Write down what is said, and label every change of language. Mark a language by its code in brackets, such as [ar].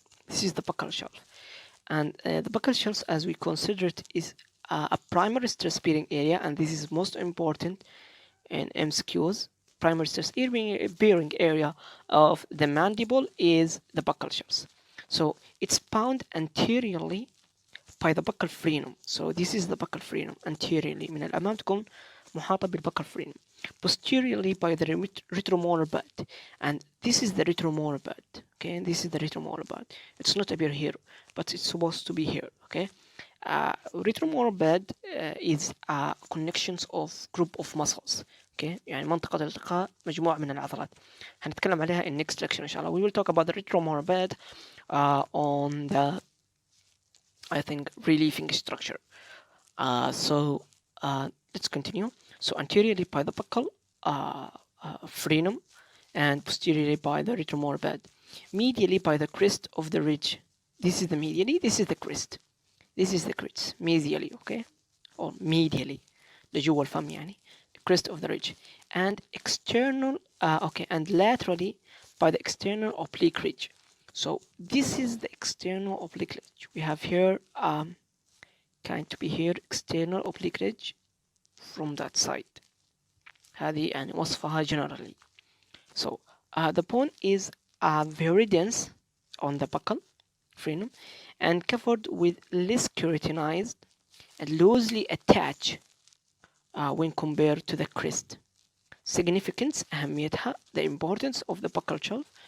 [en] This is the buccal shelf, and the buccal shelves, as we consider it, is a primary stress bearing area, and this is most important in MCQs. Primary stress bearing area of the mandible is the buccal shelves. So it's bound anteriorly by the buccal frenum. So this is the buccal frenum anteriorly. [ar] من الأمام تكون محاطة بالbuccal frenum. [en] Posteriorly by the retromolar bud. And this is the retromolar bud. Okay, and this is the retromolar bud. It's not appear here, but it's supposed to be here. Okay. Retromolar bud is connections of group of muscles. [ar] Okay, يعني منطقة التقاء مجموعة من العضلات. هنتكلم عليها [en] in next lecture [ar] إن شاء الله. [en] We will talk about the retromolar bud on the I think relieving structure. So let's continue. So anteriorly by the buccal frenum, and posteriorly by the retromolar bed. Medially by the crest of the ridge. This is the medially, this is the crest. This is the crest, medially, okay? Or medially. [ar] لجوا الفم يعني. [en] Crest of the ridge. And external, okay, and laterally by the external oblique ridge. So this is the external oblique ridge. We have here, kind to be here, external oblique ridge from that side. [ar] هذه يعني وصفها generally. [en] So the bone is very dense on the buccal frenum and covered with less keratinized and loosely attached when compared to the crest. Significance أهميتها, the importance of the buccal shelf.